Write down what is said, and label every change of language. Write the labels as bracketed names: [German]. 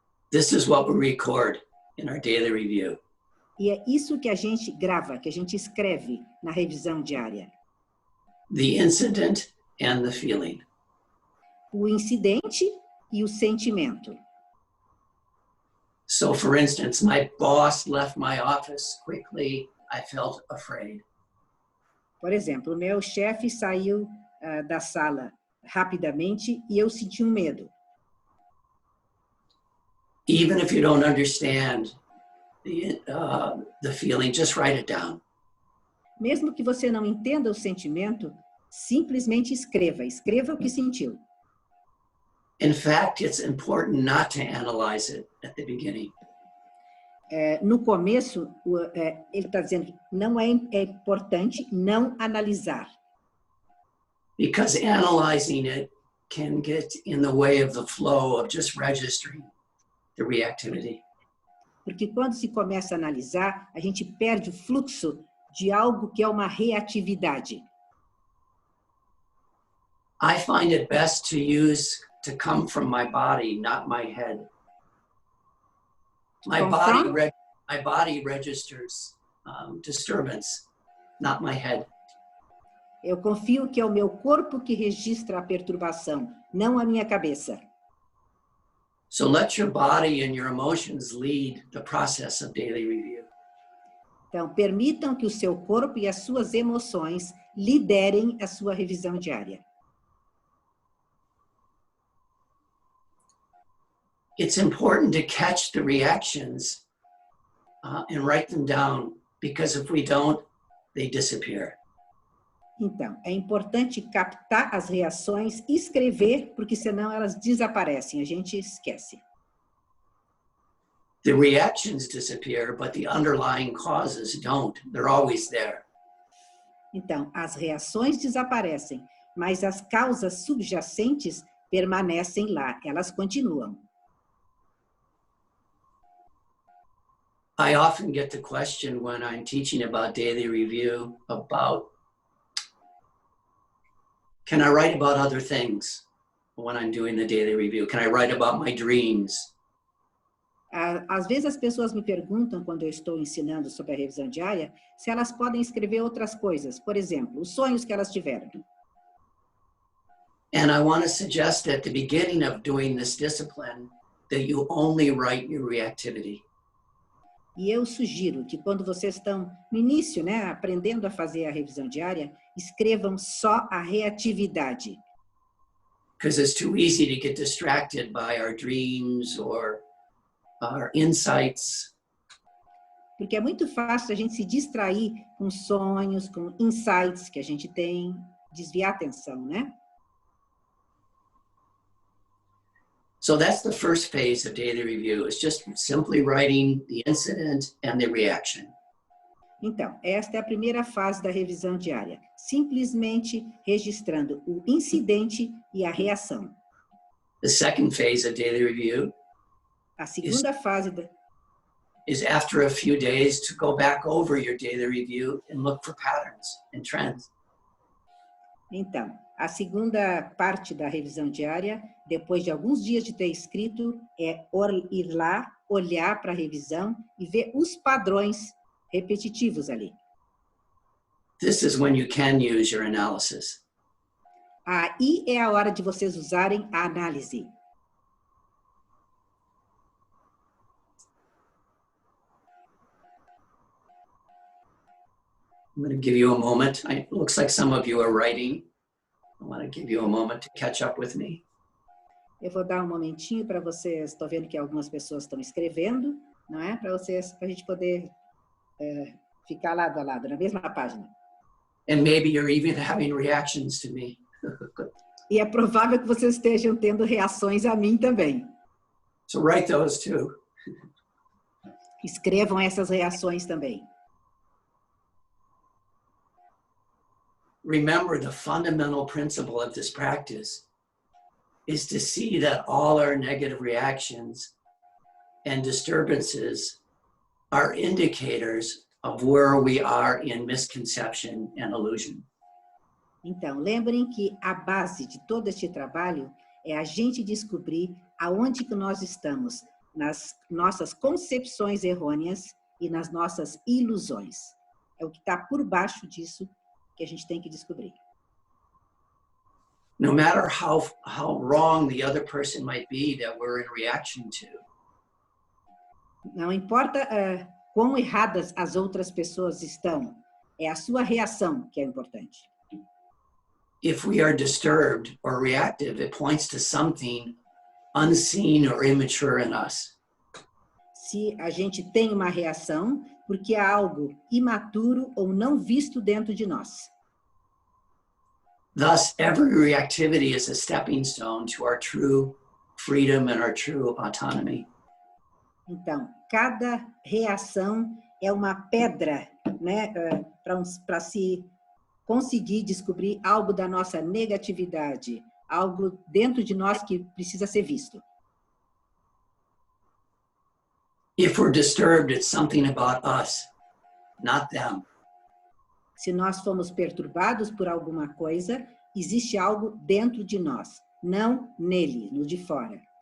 [English] This is what we record in our daily review. [Portuguese] E é isso que a gente grava, que a gente escreve na revisão diária. [English] The incident and the feeling. [Portuguese] O incidente e o sentimento. [English] So, for instance, my boss left my office quickly. I felt afraid. [Portuguese] Por exemplo, o meu chefe saiu da sala rapidamente e eu senti um medo. [English] Even if you don't understand the feeling, just write it down. [Portuguese] Mesmo que você não entenda o sentimento, simplesmente escreva. Escreva o que sentiu. [English] In fact, it's important not to analyze it at the beginning. [Portuguese] No começo, ele está dizendo, não é importante não analisar. [English] Because analyzing it can get in the way of the flow of just registering the reactivity. [Portuguese] Porque quando se começa a analisar, a gente perde o fluxo de algo que é uma reatividade. [English] I find it best to come from my body, not my head. My body registers disturbance, not my head. [Portuguese] Eu confio que é o meu corpo que registra a perturbação, não a minha cabeça. [English] So let your body and your emotions lead the process of daily review. [Portuguese] Então, permitam que o seu corpo e as suas emoções liderem a sua revisão diária. [English] It's important to catch the reactions and write them down, because if we don't, they disappear. [Portuguese] Então, é importante captar as reações e escrever, porque senão elas desaparecem, a gente esquece. [English] The reactions disappear, but the underlying causes don't. They're always there. [Portuguese] Então, as reações desaparecem, mas as causas subjacentes permanecem lá, elas continuam. [English] I often get the question when I'm teaching about daily review about, can I write about other things when I'm doing the daily review? Can I write about my dreams? [Portuguese] Às vezes as pessoas me perguntam, quando eu estou ensinando sobre a revisão diária, se elas podem escrever outras coisas, por exemplo, os sonhos que elas tiveram. [English] And I want to suggest at the beginning of doing this discipline that you only write your reactivity. [Portuguese] E eu sugiro que quando vocês estão no início, né, aprendendo a fazer a revisão diária, escrevam só a reatividade. [English] Because it's too easy to get distracted by our dreams or our insights. [Portuguese] Porque é muito fácil a gente se distrair com sonhos, com insights que a gente tem, desviar a atenção, né? [English] So that's the first phase of daily review. It's just simply writing the incident and the reaction. [Portuguese] Então, esta é a primeira fase da revisão diária. Simplesmente registrando o incidente e a reação. [English] The second phase of daily review [Portuguese] A segunda fase [English] is after a few days to go back over your daily review and look for patterns and trends. [Portuguese] Então, a segunda parte da revisão diária, depois de alguns dias de ter escrito, é ir lá, olhar para a revisão e ver os padrões repetitivos ali. [English] This is when you can use your analysis. [Portuguese] Aí é a hora de vocês usarem a análise. [English] I'm going to give you a moment. It looks like some of you are writing. I want to give you a moment to catch up with me. [Portuguese] Eu vou dar um momentinho para vocês, estou vendo que algumas pessoas estão escrevendo, não é? Para a gente poder ficar lado a lado, na mesma página. [English] And maybe you're even having reactions to me. [Portuguese] E é provável que vocês estejam tendo reações a mim também. [English] So write those too. [Portuguese] Escrevam essas reações também. [English] Remember, the fundamental principle of this practice is to see that all our negative reactions and disturbances are indicators of where we are in misconception and illusion. [Portuguese] Então, lembrem que a base de todo este trabalho é a gente descobrir aonde que nós estamos nas nossas concepções errôneas e nas nossas ilusões. É o que está por baixo disso que a gente tem que descobrir. [English] No matter how wrong the other person might be that we're in reaction to. [Portuguese] Não importa quão erradas as outras pessoas estão, é a sua reação que é importante. [English] If we are disturbed or reactive, it points to something unseen or immature in us. [Portuguese] Se a gente tem uma reação, porque há algo imaturo ou não visto dentro de nós. [English] Thus, every reactivity is a stepping stone to our true freedom and our true autonomy. [Portuguese] Então, cada reação é uma pedra, né, para se conseguir descobrir algo da nossa negatividade, algo dentro de nós que precisa ser visto. [English] If we're disturbed, it's something about us, not them. [Portuguese] Se nós fomos perturbados por alguma coisa, existe algo dentro de nós, não nele, no de fora.